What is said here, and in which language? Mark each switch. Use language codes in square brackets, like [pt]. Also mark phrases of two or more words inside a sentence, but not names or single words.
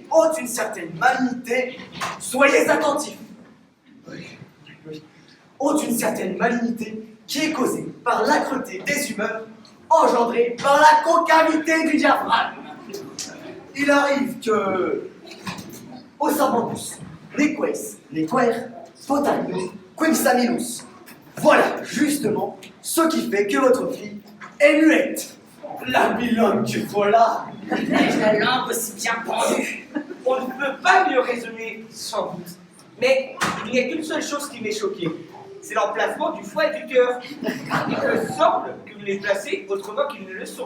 [fr] ont une certaine malignité, soyez attentifs. Oui. Ont une certaine malignité qui est causée par l'âcreté des humeurs engendrée par la concavité du diaphragme. Il arrive que, [la] au savandus, nequer, potarius, quinsaminus. [fr] Voilà justement ce qui fait que votre fille est muette. La bilogue que voilà. Ai-je la langue aussi bien pendue? On ne peut pas mieux raisonner, sans doute. Mais il n'y a qu'une seule chose qui m'est choquée. C'est l'emplacement du foie et du cœur. Il me semble que vous les placez autrement qu'ils ne le sont.